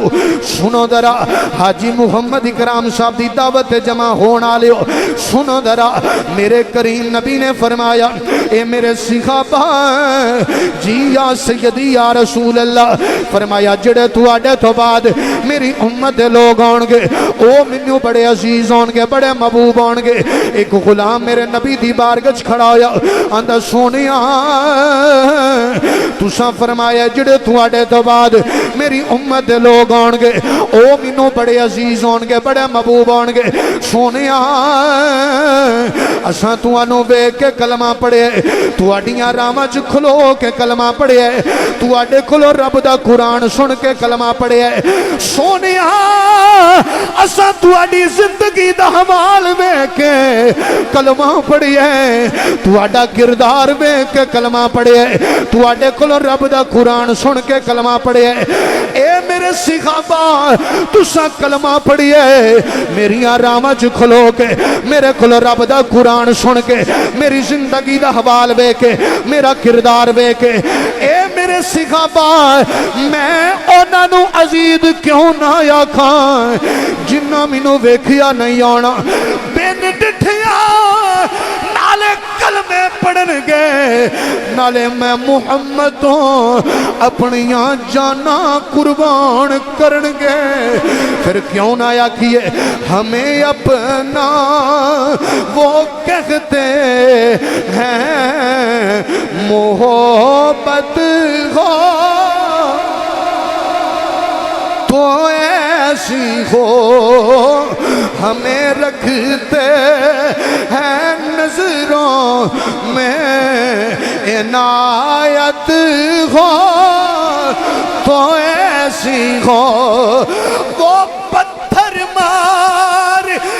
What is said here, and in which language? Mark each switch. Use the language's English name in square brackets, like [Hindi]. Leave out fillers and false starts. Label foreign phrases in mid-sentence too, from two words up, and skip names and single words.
[Punjabi] ہو سنو ذرا حاجی محمد اکرام صاحب دی دعوت جمع ہونا لے ہو سنو ذرا میرے کریم نبی نے فرمایا اے میرے صحابہ جی [Arabic] یا سیدی یا رسول اللہ [Punjabi] فرمایا جڑے تواڈے تو بعد میری امت دے لوگ ہون گے او مینوں بڑے عزیز ہون گے بڑے محبوب ہون گے ایک غلام میرے نبی دی بارگاہ وچ کھڑا ہویا آندا سونیا تساں فرمایا جڑے تواڈے تو بعد میری امت دے لوگ ہون گے او مینوں بڑے عزیز ہون گے بڑے محبوب ہون گے سونیا اساں تانوں ویکھ کے کلمہ پڑھے تواڈیاں راہاں وچ کھلو کے کلمہ پڑھے تواڈے کولوں رب دا قرآن سن کے کلمہ پڑھے سونیا اساں تواڈی زندگی دا حوال ویکھ کے کلمہ پڑھے تواڈا کردار ویکھ کے کلمہ پڑھے تواڈے کولوں رب دا قرآن سن کے کلمہ پڑھے اے میرے صحابہ تساں کلمہ پڑھیے میریاں راہاں وچ کھلو کے میرے کولوں رب دا قرآن سن کے میری زندگی دا حوال ویکھ کے میرا کردار ویکھ کے اے میرے صحابہ میں انہاں نوں عزیز کیوں نہ آکھاں جنہاں مینوں ویکھیا نہیں آنا بن ڈٹھیا نالے کلمے پڑھن گے نالے میں محمد اپنیاں جانا قربان کرن گے پھر کیوں نہ آکھیے [Urdu] ہمیں اپنا وہ کہتے ہیں محبت ہو تو ایسی ہو ہمیں رکھتے ہیں نظروں میں عنایت ہو تو ایسی ہو وہ پتھر مارنے